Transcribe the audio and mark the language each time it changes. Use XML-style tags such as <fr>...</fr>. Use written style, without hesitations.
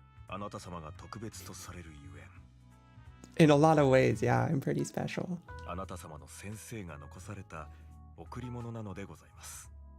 <ja>あなた様が特別とされるゆえん。</ja> <en>In a lot of ways, yeah, I'm pretty special.</en> <ja>あなた様の先生が残された贈り物なのでございます。</ja>